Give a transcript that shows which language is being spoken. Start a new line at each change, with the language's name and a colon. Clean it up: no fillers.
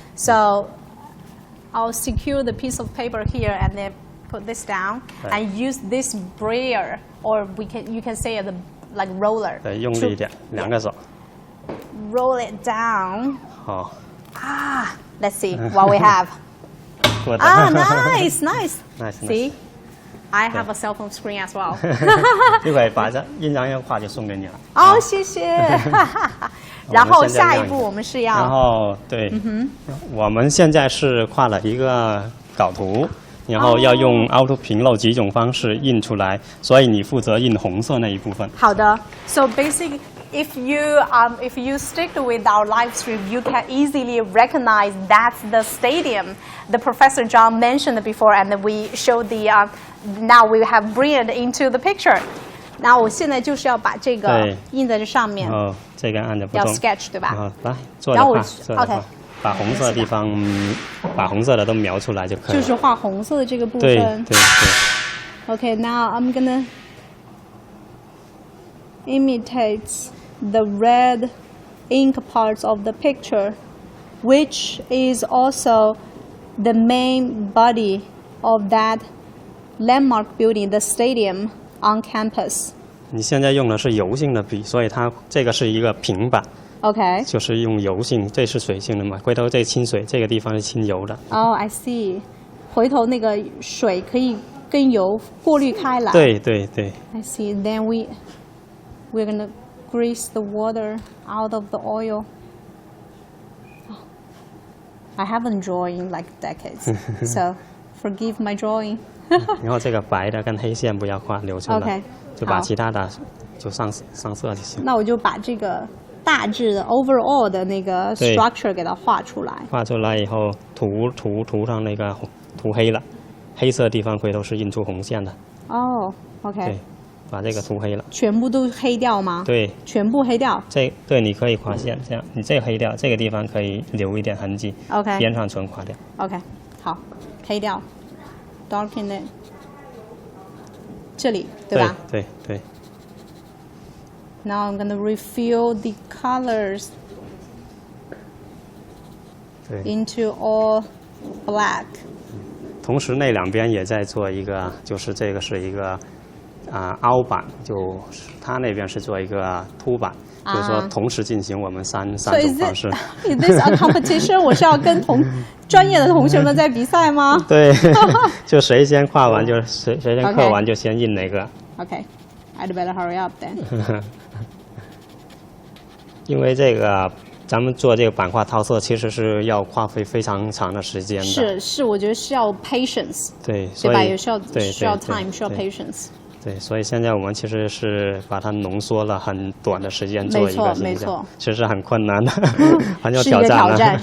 English: So I'll secure the piece of paper here and then put this down and use this brayer, or you can say it like roller.
Chinese: 对，用力一点，2个手。
English: Roll it down.
Chinese: 好。
English: Let's see what we have. Nice. See, I have a cell phone screen as well.
Chinese: 一会把这印张画就送给你了。哦，谢谢。然后下一步我们是要。然后对，我们现在是画了一个稿图，然后要用凹凸平漏几种方式印出来，所以你负责印红色那一部分。好的。
English: So basically, if you stick with our live stream, you can easily recognize that's the stadium the Professor John mentioned before, and we showed now we have brought into the picture.
Chinese: 那我现在就是要把这个印在这上面。这个按着不动。要 sketch 对吧？来，做的画。OK。把红色的地方，把红色的都描出来就可以了。就是画红色的这个部分。对。
English: Okay, now I'm gonna imitate the red ink parts of the picture, which is also the main body of that landmark building, the stadium on campus.
Chinese: 你现在用的是油性的笔，所以它这个是一个平板。
English: Okay.
Chinese: 就是用油性，这是水性的嘛？回头这清水，这个地方是清油的。
English: Oh, I see.
Chinese: 回头那个水可以跟油过滤开来。对。
English: I see. Then we're gonna grease the water out of the oil. I haven't drawn in like decades, so forgive my drawing.
Chinese: 然后这个白的跟黑线不要画，留出来。
English: Okay.
Chinese: 就把其他的就上色就行。那我就把这个大致的 overall 的那个 structure 给它画出来。画出来以后，涂上那个涂黑了，黑色地方回头是印出红线的。哦 ，OK。对，把这个涂黑了。全部都黑掉吗？对，全部黑掉。对，你可以划线，这样你这个黑掉，这个地方可以留一点痕迹。 OK。边上纯划掉。 OK， 好，黑掉 ，
English: darken it。
Chinese: 这里对吧？对。
English: Now I'm gonna refill the colors into all black.
Chinese: 同时那两边也在做一个，就是这个是一个凹版，就它那边是做一个凸版，就是说同时进行我们三种方式。
English: Is this a competition?
Chinese: 我是要跟专业的同学们在比赛吗？对，就谁先画完就谁先刻完就先印哪个。
English: Okay, I'd better hurry up then.
Chinese: 因为这个咱们做这个版画套色，其实是要花费非常长的时间的。是，我觉得需要 patience。对，对吧？也需要 time， 需要 patience。对，所以现在我们其实是把它浓缩了很短的时间做一个形象，没错，其实很困难的，很有挑战的。